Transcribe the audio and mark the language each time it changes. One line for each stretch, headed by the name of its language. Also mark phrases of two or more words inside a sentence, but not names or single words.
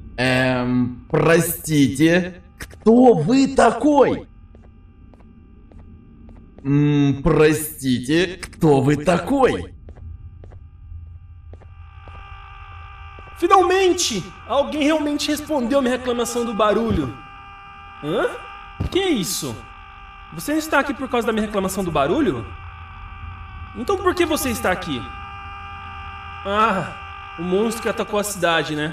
Russian: Простите, Кто вы такой? Простите, кто вы такой?
Portuguese: Finalmente! Alguém realmente respondeu minha reclamação do barulho. Hã? Que é isso? Você não está aqui por causa da minha reclamação do barulho? Então por que você está aqui? Ah, o monstro que atacou a cidade, né?